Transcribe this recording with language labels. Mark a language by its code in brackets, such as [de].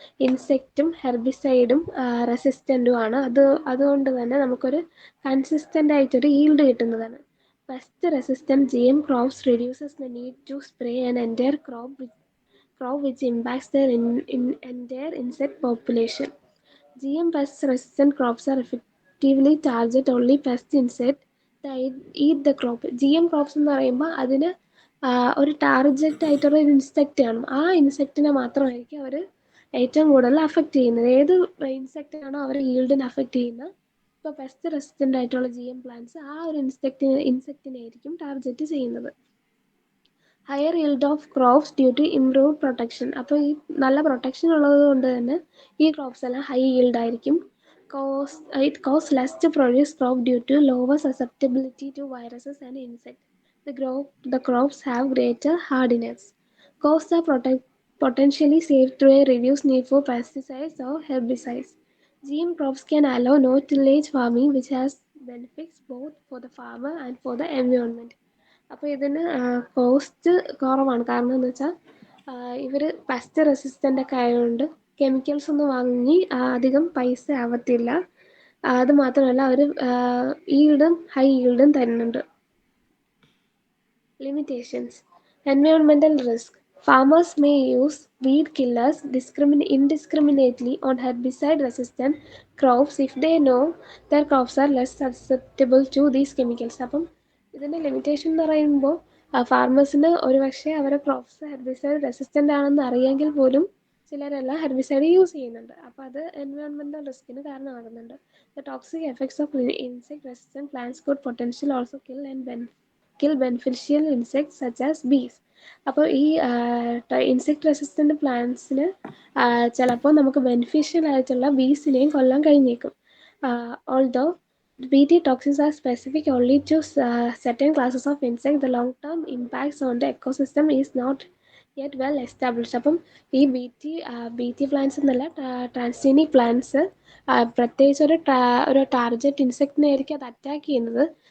[ml] ഇൻസെക്റ്റും ഹെർബിസൈഡും റെസിസ്റ്റൻറ്റുമാണ്. അതുകൊണ്ട് തന്നെ നമുക്കൊരു കൺസിസ്റ്റൻ്റ് ആയിട്ടൊരു ഈൽഡ് കിട്ടുന്നതാണ്. [en] Pest resistant GM crops reduces the need to spray an entire crop which impacts their entire insect population. GM pest resistant crops are effectively target only pest insect that eat the crop. [ml] GM crops എന്ന് പറയുമ്പോൾ അതിന് ഒരു target ആയിട്ടുള്ള ഒരു insect ആണ്. ആ ഇൻസെക്റ്റിനെ മാത്രമായിരിക്കും അവർ ഏറ്റവും കൂടുതൽ അഫക്റ്റ് ചെയ്യുന്നത്. ഏത് ഇൻസെക്റ്റാണോ അവർ ഈൽഡിനെ അഫക്റ്റ് ചെയ്യുന്നത്, ഇപ്പോൾ പെസ്റ്റ് റെസിസ്റ്റൻ്റ് ആയിട്ടുള്ള GM പ്ലാന്റ്സ് ആ ഒരു ഇൻസെക്റ്റിനെ ആയിരിക്കും ടാർഗറ്റ് ചെയ്യുന്നത്. [en] Higher yield of crops due to improved protection. [ml] അപ്പോൾ ഈ നല്ല പ്രൊട്ടക്ഷൻ ഉള്ളത് കൊണ്ട് തന്നെ ഈ ക്രോപ്സ് എല്ലാം ഹൈ yield ആയിരിക്കും. [en] It costs less to produce crop due to lower susceptibility to viruses and insects. The crops have greater hardiness. Costs are potentially saved through a reduced need for pesticides or herbicides. GM crops can allow no-tillage farming, which has benefits both for the farmer and for the environment. [ml] അപ്പോൾ ഇതിന് cost കുറവാണ്. കാരണം എന്ന് വെച്ചാൽ ഇവർ pest resistant ഒക്കെ ആയതുകൊണ്ട് chemicals ഒന്നും വാങ്ങി അധികം പൈസ ആവത്തില്ല. അത് മാത്രമല്ല അവർ ഈൽഡും ഹൈ ഈൽഡും തരുന്നുണ്ട്. [en] Limitations: environmental risk. Farmers may use weed killers indiscriminately on herbicide-resistant crops if they know their crops are less susceptible to these chemicals. [ml] അപ്പം ഇതിൻ്റെ ലിമിറ്റേഷൻ എന്ന് പറയുമ്പോൾ ഫാർമേഴ്സിന് ഒരു പക്ഷേ അവരുടെ ക്രോപ്സ് ഹെർബിസൈഡ് റെസിസ്റ്റൻ്റ് ആണെന്ന് അറിയാമെങ്കിൽ പോലും ചിലരെല്ലാം ഹെർബിസൈഡ് യൂസ് ചെയ്യുന്നുണ്ട്. അപ്പോൾ അത് എൻവയോൺമെൻറ്റൽ റിസ്കിന് കാരണമാകുന്നുണ്ട്. [en] The toxic effects of insect-resistant plants could potentially also kill beneficial insects such as bees. [ml] അപ്പോൾ ഈ ഇൻസെക്ട് റെസിസ്റ്റൻ്റ് പ്ലാന്റ്സിന് ചിലപ്പോൾ നമുക്ക് ബെനിഫിഷ്യൽ ആയിട്ടുള്ള ബീസിനെയും കൊല്ലാൻ കഴിഞ്ഞേക്കും. [en] Although BT toxins are specific only to certain classes of insects, the long-term impacts on the ecosystem is not yet well established. [ml] അപ്പം ഈ B T plants എന്നല്ല, ട്രാൻസ്ജീനിക് പ്ലാന്റ്സ് പ്രത്യേകിച്ച് ഒരു ടാർഗറ്റ് ഇൻസെക്റ്റിനെ ആയിരിക്കും അത് അറ്റാക്ക് ചെയ്യുന്നത്.